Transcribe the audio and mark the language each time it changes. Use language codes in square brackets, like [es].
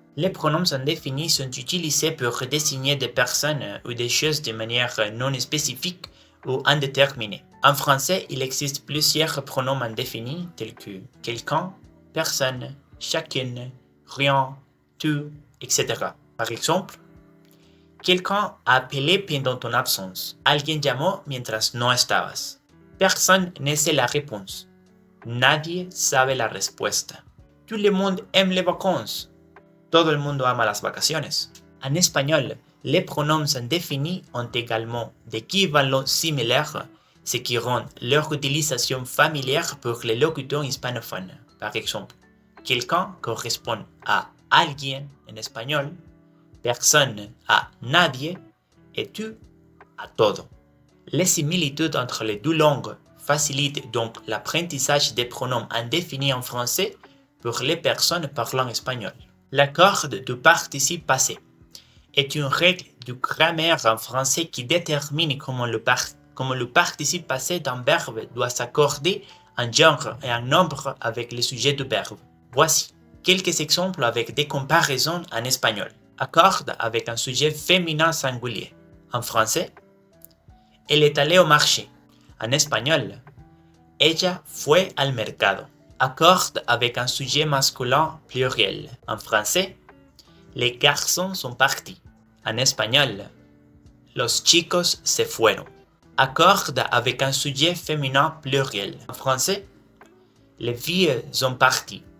[fr] Les pronoms indéfinis sont utilisés pour désigner des personnes ou des choses de manière non spécifique ou indéterminée. En français, il existe plusieurs pronoms indéfinis tels que quelqu'un, personne, chacune, rien, tout, etc. Par exemple, quelqu'un a appelé pendant ton absence. [es] Alguien llamó mientras no estabas. [fr] Personne ne sait la réponse. [es] Nadie sabe la respuesta. [fr] Tout le monde aime les vacances. [es] Todo el mundo ama las vacaciones. [fr] En espagnol, les pronoms indéfinis ont également d'équivalents similaires, ce qui rend leur utilisation familière pour les locuteurs hispanophones. Par exemple, quelqu'un correspond à alguien en espagnol, personne à nadie et tout à todo. Les similitudes entre les deux langues facilitent donc l'apprentissage des pronoms indéfinis en français pour les personnes parlant espagnol. L'accord du participe passé est une règle de grammaire en français qui détermine comment le participe passé d'un verbe doit s'accorder en genre et en nombre avec le sujet du verbe. Voici quelques exemples avec des comparaisons en espagnol. Accorde avec un sujet féminin singulier. En français, elle est allée au marché. En espagnol, [es] ella fue al mercado. [fr] Accorde avec un sujet masculin pluriel. En français, les garçons sont partis. En espagnol, [es] los chicos se fueron. [fr] Accorde avec un sujet féminin pluriel. En français, les filles sont parties.